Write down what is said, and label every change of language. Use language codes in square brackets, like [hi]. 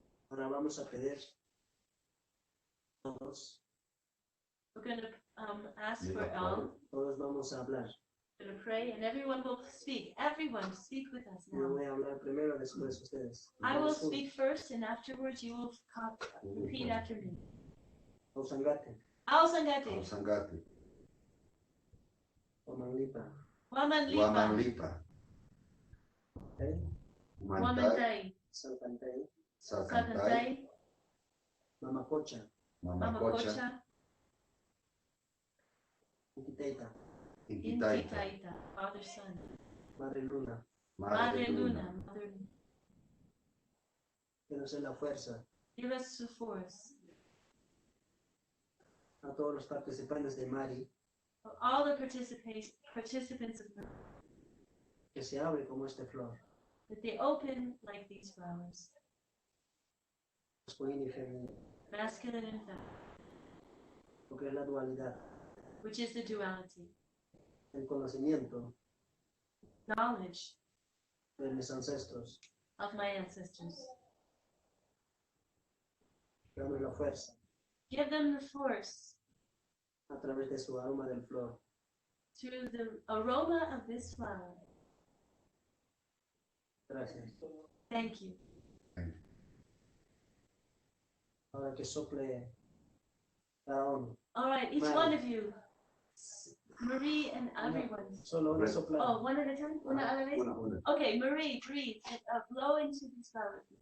[es] Ahora vamos a pedir todos. [en] We're going to ask for all. [es] Todos vamos a hablar. [en] We're going to pray, and everyone will speak. Everyone, speak with us now. [es] Yo voy a hablar primero, después ustedes. [en] I will speak first, and afterwards you will repeat after me. [qu] Ausangate. Ausangate. Ausangate. Wamanlipa. Wamanlipa. Wamanlipa. Wamantai. Salcantay. Salcantay. Mamacocha. Mamacocha. Inquitaita. Inquitaita. [en] Father, Son. [es] Madre Luna. Madre Luna. Mother. Que nos dé la fuerza. [en] Give us the force. [es] A todos los participantes de Mari. [en] All the participants of Mari. [es] Que se abre como esta flor. [en] That they open like these flowers. [es] Masculino y femenino. [en] Masculine and feminine. [es] Porque es la dualidad. [en] Which is the duality. [es] El conocimiento. [en] Knowledge. [es] de mis ancestros. [en] of my ancestors. [es] Dame la fuerza [en] Give them the force [es] a través de su aroma del flor. [en] through the aroma of this flower. [es] Gracias. [en] Thank you. [es] Ahora que sople cada uno. [en] All right, each Mary. one of you, Marie and everyone. [es] Solo una [en] Right. [es] soplada. [en] Oh, one at a time? [es] Una a la vez? Una. [en] Okay, Marie, breathe and blow into these flowers.